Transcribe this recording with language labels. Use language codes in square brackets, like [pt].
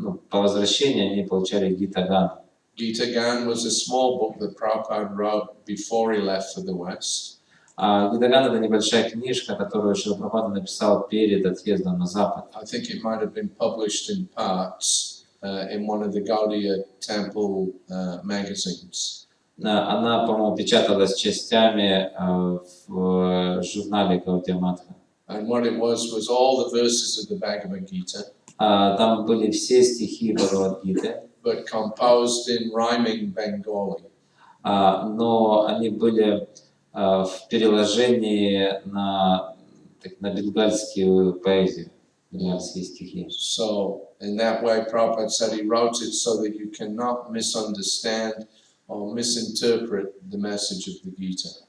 [ru] По возвращении они получали гитаган. [en] Gita Gan was a small book that Prabhupada wrote before he left for the West. [ru] Гитаган — это небольшая книжка, которую Шрила Прабхупада написал перед отъездом на Запад. [en] I think it might have been published in parts in one of the Gaudiya temple magazines. [ru] Она, по-моему, печаталась частями в журнале Гаудия Матха. [en] And what it was all the verses of the Bhagavad Gita, [ru] Там были все стихи Бхагавад-гиты, [en] but composed in rhyming Bengali. [ru] но они были в переложении на бенгальскую поэзию, бенгальские стихи. [en] So in that way, Prabhupada said he wrote it so that you cannot misunderstand or misinterpret the message of the Gita.